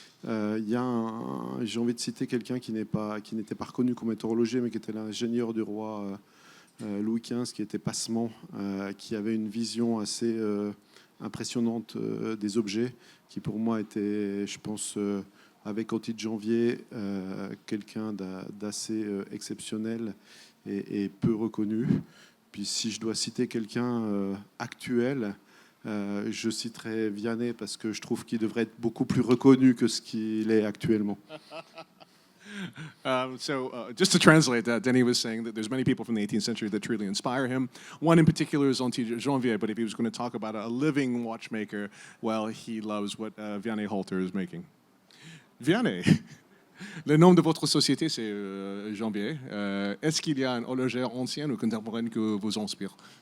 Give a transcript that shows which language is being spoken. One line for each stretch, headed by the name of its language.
French: J'ai envie de citer quelqu'un qui n'était pas reconnu comme étant horloger, mais qui était l'ingénieur du roi Louis XV, qui était passement, qui avait une vision assez impressionnante des objets, qui pour moi était, je pense, avec Anti de Janvier, quelqu'un d'assez exceptionnel et peu reconnu. Puis si je dois citer quelqu'un actuel, je citerai Vianney parce que je trouve qu'il devrait être beaucoup plus reconnu que ce qu'il est actuellement.
English: Just to translate that, Denis was saying that there's many people from the 18th century that truly inspire him. One in particular is Anti-Janvier, but if he was going to talk about a living watchmaker, well, he loves what Vianney Halter is making.
French: Vianney, le nom de votre société, c'est Janvier. Est-ce qu'il y a une horlogère ancienne ou contemporaine que vous inspire?